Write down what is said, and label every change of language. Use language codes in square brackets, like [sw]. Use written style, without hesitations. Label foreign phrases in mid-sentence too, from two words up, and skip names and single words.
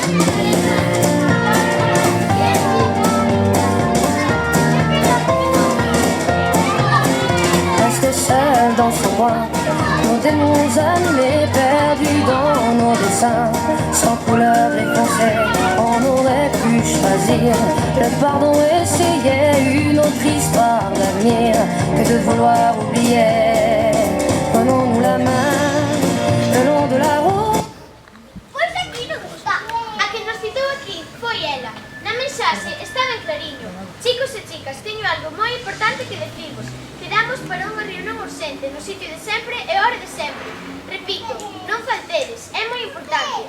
[fr] Resté seul dans son coin, nos démons animés, perdus dans nos dessins, sans couleur défoncée, on aurait pu choisir le pardon, essayer une autre histoire d'avenir que de vouloir oublier. Prenons-nous la main le long de la route. [gl] Pois aquí non está. A que nos citou aquí foi ela. Na mensaxe estaba en clariño. Chicos e chicas, teño algo moi importante que decirvos. Quedamos para unha reunión urxente no sitio de sempre e hora de sempre. Repito, non faltedes, é moi importante.